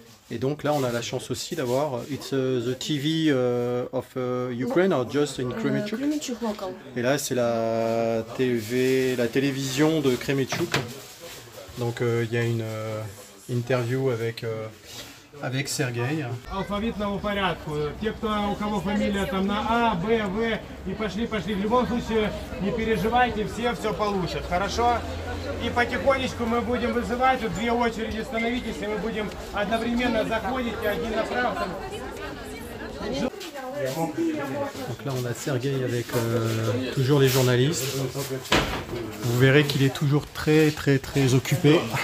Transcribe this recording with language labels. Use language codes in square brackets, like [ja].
[fr] Et donc là on a la chance aussi d'avoir [en] It's the TV of Ukraine or just in Kremenchuk. [fr] Et là c'est la télévision de Kremenchuk. Donc il y a une interview avec Sergueï. [ru] Алфавитного порядку. Те, у кого фамилия там на А, Б, В, и пошли. В любом случае, не переживайте, все получат, хорошо? И потихонечку мы будем вызывать, вот 2 очереди становитесь, и мы будем одновременно заходить, и один направо. [fr] Donc là on a Sergueï avec toujours les journalistes. Vous verrez qu'il est toujours très occupé.